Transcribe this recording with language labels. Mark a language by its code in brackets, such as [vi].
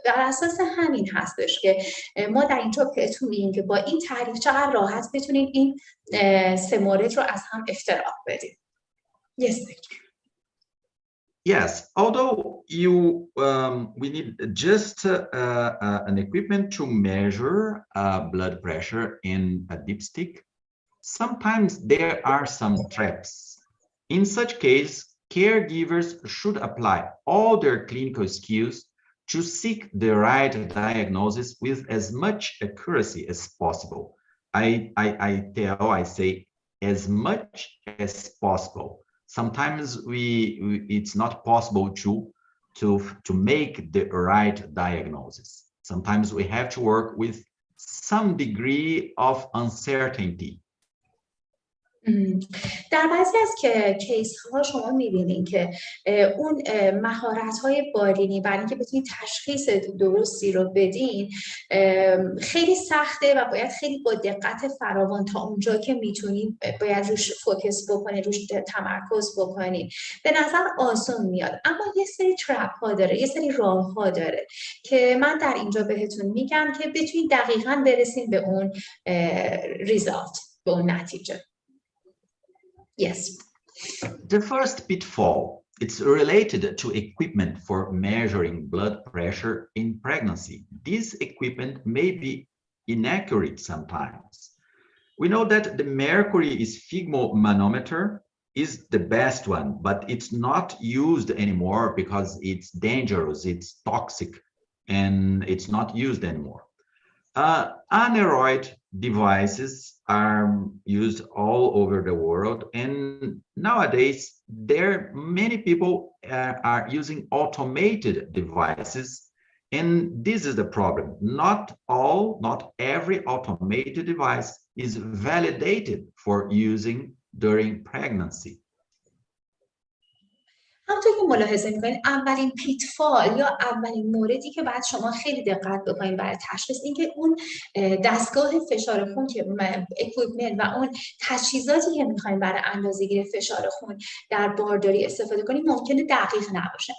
[fa] بر اساس همین هستش که ما در اینجا بهتون میگیم که با این تعریف چقدر راحت بتونید این 3 مورد رو از هم افتراق بدید. [en] Yes. Yes, although we need just an equipment to measure blood pressure in a dipstick, sometimes there are some traps. In such case, caregivers should apply all their clinical skills to seek the right diagnosis with as much accuracy as possible. I say as much as possible. Sometimes it's not possible to make the right diagnosis. Sometimes we have to work with some degree of uncertainty. [fa] در بعضی از کیس ها شما می‌بینید که اون مهارت های بالینی برای اینکه بتونید تشخیص درستی رو بدین خیلی سخته و باید خیلی با دقت فراوان تا اونجا که میتونید باید روش فوکس بکنید، روش تمرکز بکنید. به نظر آسان میاد، اما یه سری ترپ ها داره، یه سری راه ها داره که من در اینجا بهتون میگم که بتونید دقیقاً برسید به اون ریزالت، به اون نتیجه. [en] Yes. The first pitfall, it's related to equipment for measuring blood pressure in pregnancy. This equipment may be inaccurate sometimes. We know that the mercury sphygmomanometer is the best one, but it's not used anymore because it's dangerous, it's toxic, and it's not used anymore. Aneroid devices are used all over the world, and nowadays many people are using automated devices, and this is the problem. Not every automated device is validated for using during pregnancy. [fa] همونطور که ملاحظه میکنید اولین پیتفال یا اولین موردی که باید شما خیلی دقت بکنید برای تشخیص اینکه اون دستگاه فشار خون که اکویپمنت و اون تجهیزاتی که میخوایم برای اندازه‌گیری فشار خون در بارداری استفاده کنیم ممکنه دقیق نباشه.